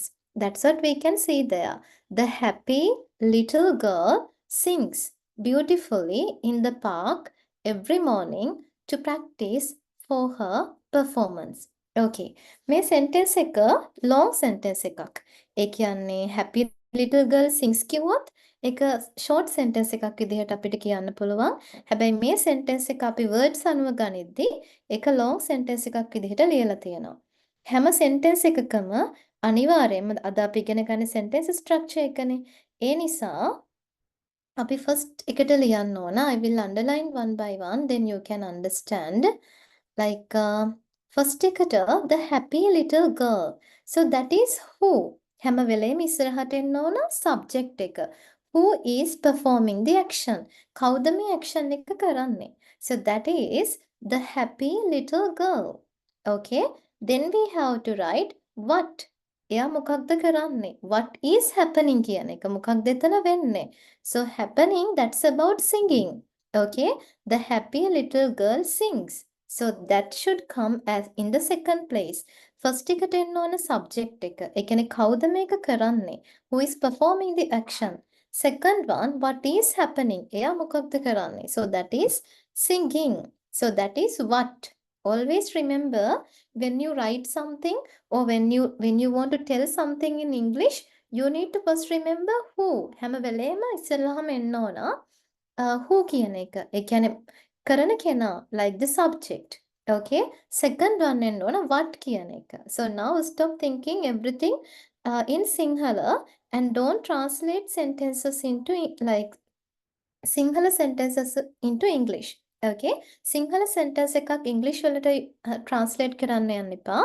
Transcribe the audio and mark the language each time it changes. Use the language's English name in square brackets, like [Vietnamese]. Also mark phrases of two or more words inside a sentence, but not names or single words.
[English] That's what we can see there. The happy little girl sings beautifully in the park every morning to practice for her performance. [Sinhala] Okay. මේ sentence එක [English] long sentence [Sinhala] එකක්. ඒ කියන්නේ [English] happy little girl sings [Sinhala] කිව්වොත් ඒක [English] short sentence [Sinhala] එකක් විදිහට අපිට කියන්න පුළුවන්. හැබැයි මේ sentence එක අපි words අනුව ගනිද්දී ඒක [English] long sentence [Sinhala] එකක් විදිහට ලියලා තියෙනවා. හැම sentence එකකම අනිවාර්යයෙන්ම අද අපි ඉගෙන ගන්න [English] sentence structure [Sinhala] එකනේ. ඒ නිසා අපි first එකට ලියන්න ඕන. [English] I will underline one by one, then you can understand. Like first එකට the happy little girl. So that is who. [Sinhala] හැම වෙලේම ඉස්සරහට එන්න ඕන subject එක. [English] Who is performing the action? [Sinhala] කවුද මේ action එක කරන්නේ? [English] So that is the happy little girl. Okay? Then we have to write what. [Sinhala] එයා මොකක්ද කරන්නේ? [English] What is happening [Sinhala] කියන එක. මොකක්ද එතන වෙන්නේ? [English] So happening, that's about singing. Okay? The happy little girl sings. So that should come as in the second place. [Sinhala] First එකට එන්න ඕන subject එක. ඒ කියන්නේ කවුද මේක කරන්නේ? [English] Who is performing the action? Second one, what is happening? [Sinhala] එයා මොකක්ද කරන්නේ? [English] So that is singing. So that is what. Always remember when you write something or when you want to tell something in English, you need to first remember who. [Sinhala] හැම වෙලේම ඉස්සෙල්ලාම එන්න ඕන who කියන එක. ඒ කියන්නේ කරන කෙනා [English] like the subject. [Sinhala] Okay? [English] Second one [Sinhala] එන්න ඕන what කියන එක. [English] So now stop thinking everything in Sinhala and don't translate sentences into like Sinhala sentences into English. [Sinhala] Okay, [English] Sinhala sentence [Sinhala] එකක් English වලට translate කරන්න යන්න එපා.